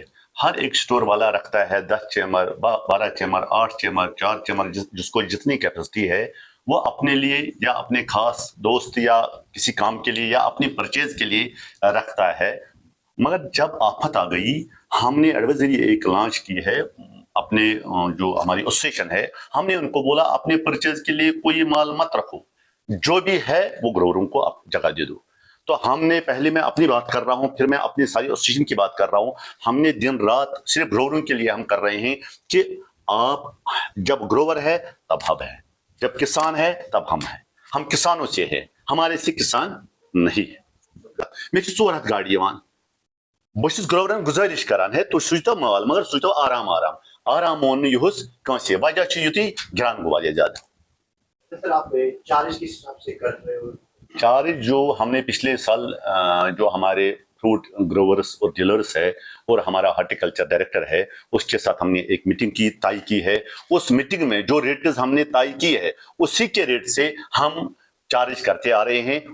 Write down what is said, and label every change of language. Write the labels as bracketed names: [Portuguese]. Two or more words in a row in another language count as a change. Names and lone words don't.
[Urdu] ہر ایک اسٹور والا رکھتا ہے 10 چیمر، 12 چیمر، 8 چیمر، 4 چیمر، جس کو جتنی کیپیسٹی ہے وہ اپنے لیے یا اپنے خاص دوست یا کسی کام کے لیے یا اپنی پرچیز کے لیے رکھتا ہے. مگر جب آفت آ گئی، ہم نے ایڈوائزری ایک لانچ کی ہے, اپنے جو ہماری ایسوسیشن ہے ہم نے ان کو بولا اپنے پرچیز کے لیے کوئی مال مت رکھو, جو بھی ہے وہ گرووروں کو جگہ دے دو. تو ہم نے پہلے میں اپنی بات کر رہا ہوں, پھر میں اپنی ساری ایسوسیشن کی بات کر رہا ہوں. ہم نے دن رات صرف گرووروں کے لیے ہم کر رہے ہیں کہ آپ جب گروور ہے تب ہم ہیں, جب کسان ہے تب ہم ہیں, ہم کسانوں سے ہیں, ہمارے سے کسان نہیں ہے. [Kashmiri] میں چھُس 4 ہتھ گاڑی یوان, بہٕ چھُس گروورن گزٲرِش کران ہے تُہۍ سوٗزتو مال مگر سوٗزتو آرام آرام. آرام مون نہٕ یِہُس کٲنٛسے, وجہ چھُ یُتُے گران گوٚو واریاہ زیادٕ. [Urdu] سر آپ چارج کس حساب سے کر رہے ہو؟ چارج جو ہم نے پچھلے سال جو ہمارے فروٹ گروورس اور ڈیلرس ہے اور ہمارا ہارٹیکلچر ڈائریکٹر ہے اس کے ساتھ ہم نے ایک میٹنگ کی طے کی ہے. اس میٹنگ میں جو ریٹس ہم نے طے کی ہے اسی کے ریٹ سے ہم چارج کرتے آ رہے ہیں.